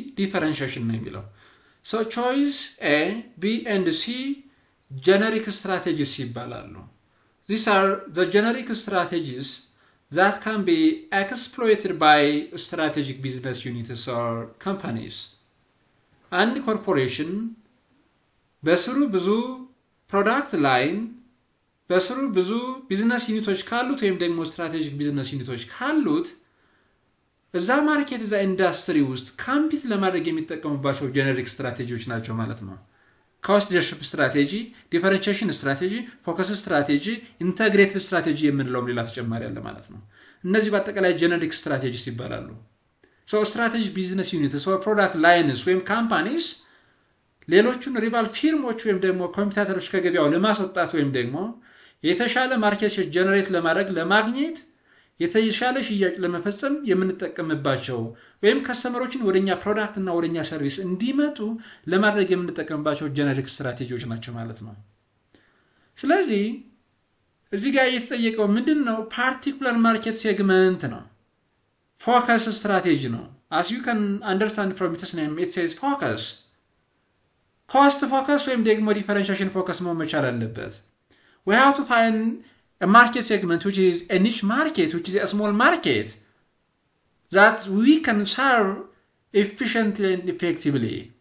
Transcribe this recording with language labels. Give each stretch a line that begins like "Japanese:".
Amharic: Differentiation ነው የሚለው።
English: So choice A, B and C generic strategies
Amharic: ይባላሉ.
English: These are the generic strategies that can be exploited by strategic business units or companies.
Amharic: አንድ ኮርፖሬሽን በስሩ ብዙ ፕሮዳክት ላይን በስሩ ብዙ ቢዝነስ ዩኒቶች ካሉት ወይም ደግሞ ስትራቴጂክ ቢዝነስ ዩኒቶች ካሉት እዛ ማርኬት እዛ ኢንዳስትሪ ውስጥ ካምፒት ለማድረግ የሚጠቀሙባቸው ጄኔሪክ ስትራቴጂዎች ናቸው ማለት ነው። ኮስት ሊደርሺፕ ስትራቴጂ፣ ዲፈረንሺዬሽን ስትራቴጂ፣ ፎከስ ስትራቴጂ፣ ኢንተግሬትድ ስትራቴጂ የምንለው ሌላ ተጨማሪ አለ ማለት ነው። እነዚህ በአጠቃላይ ጄኔሪክ ስትራቴጂስ ይባላሉ። ስትራቴጂ ቢዝነስ ዩኒትስ ኦር ፕሮዳክት ላይንስ ወይም ካምፓኒስ ሌሎቹን ሪቫል ፊርሞች ወይም ደግሞ ኮምፒቲተሮች ከገበያው ለማስወጣት ወይም ደግሞ የተሻለ ማርኬት ሼር ጀነሬት ለማግኘት የተሻለ ሽያጭ ለመፈጸም የምንጠቀምባቸው ወይም ከስተመሮችን ወደኛ ፕሮዳክት እና ወደኛ ሰርቪስ እንዲመጡ ለማድረግ የምንጠቀምባቸው ጄኔሪክ ስትራቴጂዎች ናቸው ማለት ነው። ስለዚህ እዚህ ጋር የተጠየቀው ምንድነው? ፓርቲኩላር ማርኬት ሴግመንት ነው። ፎከስ ስትራቴጂ ነው።
English: as you can understand from its name it says focus cost focus
Amharic: ወይም ደግሞ differentiation focus መሆን መቻል አለበት።
English: we have to find a market segment which is a niche market, which is a small market that we can serve efficiently and effectively.